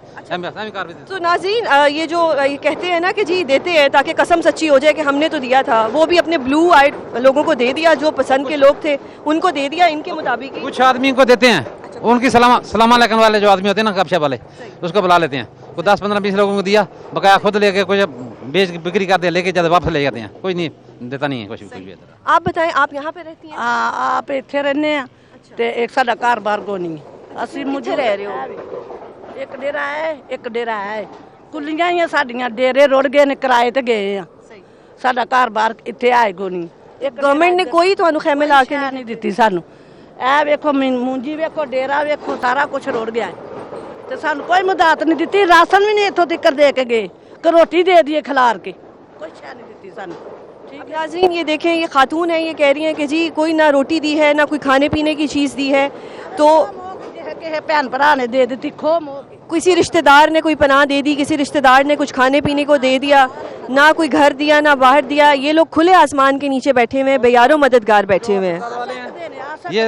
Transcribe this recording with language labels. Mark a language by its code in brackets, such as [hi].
[hi] तो नाज़रीन, ये जो ये कहते हैं ना कि जी देते हैं ताकि कसम सच्ची हो जाए कि हमने तो दिया था, वो भी अपने ब्लू आइड लोगों को दे दिया, जो पसंद के लोग थे उनको दे दिया इनके मुताबिक ही। कुछ आदमी को देते हैं, उनकी सलाम अलैकुम वाले जो आदमी होते हैं ना, गपशप वाले, उसको बुला लेते हैं। को 10-15-20 लोगों को दिया, बकाया खुद लेके कुछ बेच बिक्री कर दे, लेके जाते वापस ले जाते हैं, कोई नहीं देता नहीं है कुछ भी। आप बताएं, आप यहाँ पे रहती हैं? [pa] आप ਇੱਥੇ ਰਹਿੰਦੇ ਆ ਤੇ ਇੱਕ ਸਾਡਾ ਘਰ ਬਾਹਰ ਕੋ ਨਹੀਂ ਅਸੀਂ ਕਿੱਥੇ ਰਹਿ ਰਹੇ ਹੋ? ਇੱਕ ਡੇਰਾ ਹੈ, ਇੱਕ ਡੇਰਾ ਹੈ, ਕੁੱਲੀਆਂ ਹੀ ਆ ਸਾਡੀਆਂ, ਡੇਰੇ ਰੁੜ ਗਏ ਨੇ, ਕਿਰਾਏ ਤੇ ਗਏ ਆ। ਸਾਡਾ ਘਰ ਬਾਹਰ ਇੱਥੇ ਆਏ ਕੋ ਨਹੀਂ। [hi] गवर्नमेंट ने कोई [pa] ਤੁਹਾਨੂੰ [hi] खेमे ला के [pa] ਨਹੀਂ ਦਿੱਤੀ ਸਾਨੂੰ। ਇਹ ਵੇਖੋ ਮੂੰਜੀ ਵੇਖੋ, ਡੇਰਾ ਵੇਖੋ, ਸਾਰਾ ਕੁਝ ਰੁੜ ਗਿਆ ਹੈ ਤੇ ਸਾਨੂੰ ਕੋਈ ਮਦਦ ਨਹੀਂ ਦਿੱਤੀ। ਰਾਸ਼ਨ ਵੀ ਨਹੀਂ ਇੱਥੋਂ ਤੱਕ ਦੇ ਕੇ ਗਏ ਕਿ ਰੋਟੀ ਦੇ ਦਈਏ ਖਿਲਾਰ ਕੇ, ਕੋਈ ਸ਼ੈ नहीं ਦਿੱਤੀ ਸਾਨੂੰ। [hi] अब नाज़रीन ये देखें, ये खातून है, ये कह रही हैं कि जी कोई ना रोटी दी है ना कोई खाने पीने की चीज़ दी है, तो [pa] भैन भरा ने दे दी खो मोह। [hi] किसी रिश्तेदार ने कोई पनाह दे दी, किसी रिश्तेदार ने कुछ खाने पीने को दे दिया, ना कोई घर दिया ना बाहर दिया। ये लोग खुले आसमान के नीचे बैठे हुए हैं, बेयारो मददगार बैठे हुए हैं।